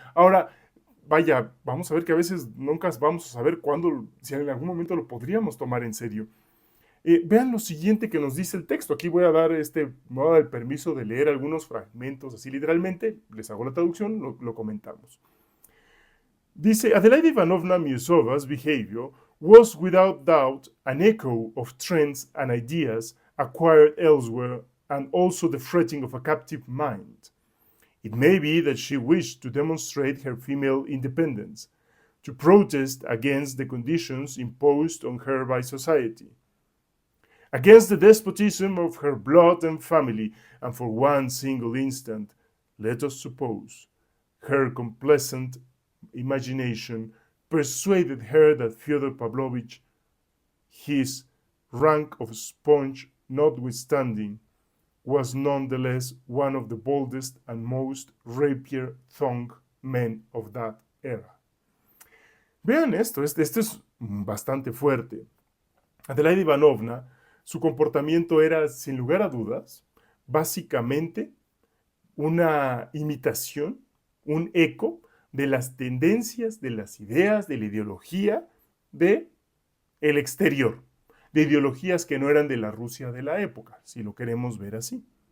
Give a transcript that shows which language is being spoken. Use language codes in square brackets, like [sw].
[es] Ahora, vaya, vamos a ver que a veces nunca vamos a saber cuándo, si en algún momento lo podríamos tomar en serio. Vean lo siguiente que nos dice el texto. Aquí voy a dar me voy a dar el permiso de leer algunos fragmentos así literalmente, les hago la traducción, lo comentamos. Dice, [en] Adelaida Ivanovna Miusova's behavior was without doubt an echo of trends and ideas acquired elsewhere and also the fretting of a captive mind. It may be that she wished to demonstrate her female independence, to protest against the conditions imposed on her by society, against the despotism of her blood and family, and for one single instant, let us suppose, her complacent imagination persuaded her that Fyodor Pavlovich, his rank of sponge notwithstanding, was nonetheless one of the boldest and most rapier-tongued men of that era. [es] Vean esto es bastante fuerte. Adelaida Ivanovna, su comportamiento era, sin lugar a dudas, básicamente una imitación, un eco de las tendencias, de las ideas, de la ideología del exterior, de ideologías que no eran de la Rusia de la época, si lo queremos ver así.